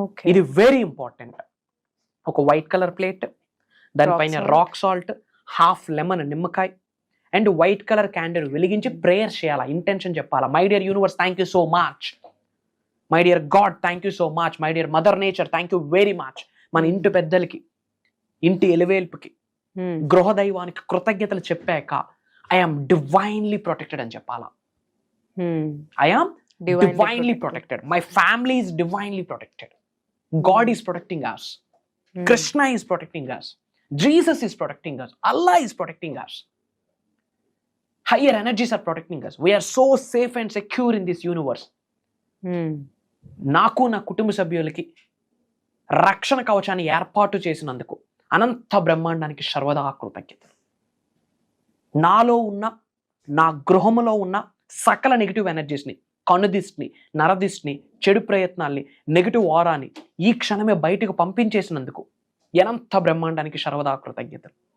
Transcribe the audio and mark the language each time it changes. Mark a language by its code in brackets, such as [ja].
[te] ఇది very important. ఒక white colour plate, దానిపైన రాక్ సాల్ట్, హాఫ్ లెమన్ నిమ్మకాయ, అండ్ వైట్ కలర్ క్యాండిల్ వెలిగించి ప్రేయర్ చేయాలా, ఇంటెన్షన్ చెప్పాలా. [en] My dear universe, thank you so much. My dear God, thank you so much. My dear mother nature, thank you very much. [te] మన ఇంటి పెద్దలకి, ఇంటి ఎలివేల్పుకి, గృహదైవానికి కృతజ్ఞతలు చెప్పాక ఐఆమ్ [en] divinely protected [te] అని చెప్పాలా. [en] I am divinely protected. My family is divinely protected. God is protecting us. Krishna is protecting us. Jesus is protecting us. Allah is protecting us. Higher energies are protecting us. We are so safe and secure in this universe. [te] నాకు నా కుటుంబ సభ్యులకి రక్షణ కవచాన్ని ఏర్పాటు చేసినందుకు అనంత బ్రహ్మాండానికి సర్వదా కృతజ్ఞతలు. నాలో ఉన్న, నా గృహములో ఉన్న సకల నెగిటివ్ ఎనర్జీస్ని, కనుదిష్టిని, నరదిష్టిని, చెడు ప్రయత్నాల్ని, నెగిటివ్ ఆరాని ఈ క్షణమే బయటకు పంపించేసినందుకు అనంత బ్రహ్మాండానికి సర్వదా కృతజ్ఞతలు.